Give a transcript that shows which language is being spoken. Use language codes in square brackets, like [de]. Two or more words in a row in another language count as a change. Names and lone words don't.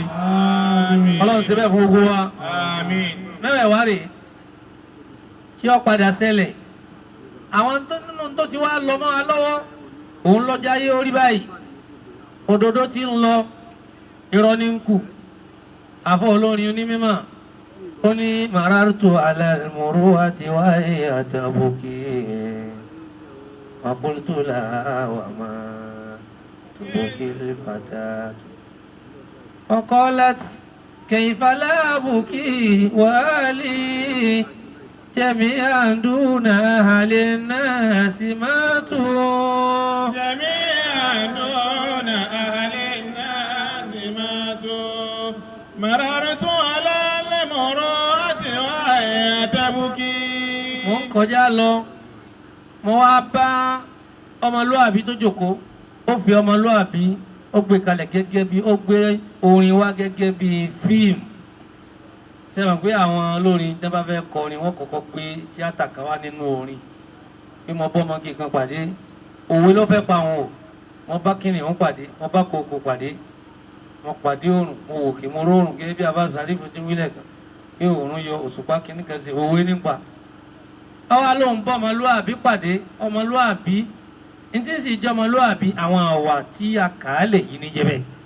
[yo] Ọlọ́run ṣe bẹ́ẹ̀ fún gbogbo wa mẹ́wẹ̀ẹ́ wá rèé tí ó padà ṣẹlẹ̀ àwọn tó nínú tó ti wá lọ mọ́ wa lọ́wọ́ òun lọ́jà yé orí báyìí òdodo ti ń lọ irọ́ ní ń kù àfọ olórin onímọ̀ ó ní [ar] مررت على المروءة وهي تبكي وقلت لها وما تبكي الفتاة وقالت كيف لا أبكي وأهلي جميعا دون أهل الناس ماتوا جميعا دون أهل الناس ماتوا مررت على المروءة وهي تبكي. [yo] mo ń kọjá lọ mo wá bá ọmọlúàbí tó jókòó ó fi ọmọlúàbí ó gbé kalẹ̀ gẹ́gẹ́ bí ó gbé orin wá gẹ́gẹ́ bí fíìmù ṣe mọ̀ pé àwọn olórin tí wọ́n bá fẹ́ kọrin wọ́n kọ́kọ́ gbé tíátà kan wá nínú orin bí mo bọ́ ọmọge kan pàdé òwe ló fẹ́ pa wọn o wọ́n bá kìnìún pàdé wọ́n bá kòkò pàdé wọ́n pàdé òrùn mo wò kí mo rọrùn gẹ́gẹ́ bí abá sàrífù tí wílẹ̀ kan bí òòrùn yọ òṣùpá kìíní kan sí òwe nípa ọwọ́ ló ń bọ́ ọmọlúàbí pàdé ọmọlúàbí ní tí ń sì jẹ́ ọmọlúàbí àwọn àwà tí a kà á lè yí ní jẹ́bẹ̀